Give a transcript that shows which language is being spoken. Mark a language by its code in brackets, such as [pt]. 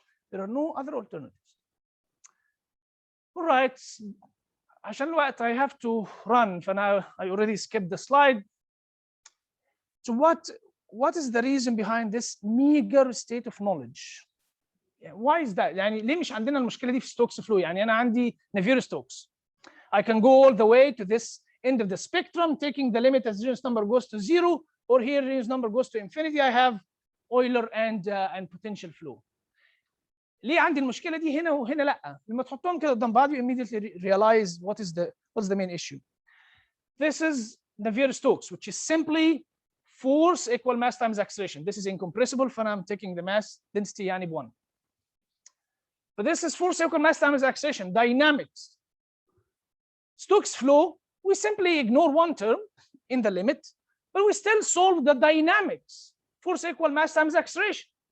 [en] There are no other alternatives. All right. [ar] عشان الوقت [en] I have to run. [ar] فأنا [en] I already skipped the slide. So what is the reason behind this meager state of knowledge? Why is that? [ar] يعني ليه مش عندنا المشكلة دي في ستوكس فلو؟ يعني أنا عندي Navier-Stokes. [en] I can go all the way to this end of the spectrum, taking the limit as Reynolds number goes to 0, or here Reynolds number goes to infinity. I have Euler and potential flow. [ar] ليه عندي المشكلة دي هنا وهنا لأ؟ لما تحطهم كده قدام بعض [en] you immediately realize what's the main issue. This is Navier-Stokes, which is simply force equal mass times acceleration. This is incompressible, [ar] فأنا [en] I'm taking the mass density [ar] يعني ب1. [en] But this is force equal mass times acceleration, dynamics. Stokes flow, we simply ignore one term in the limit, but we still solve the dynamics, force equal mass times acceleration.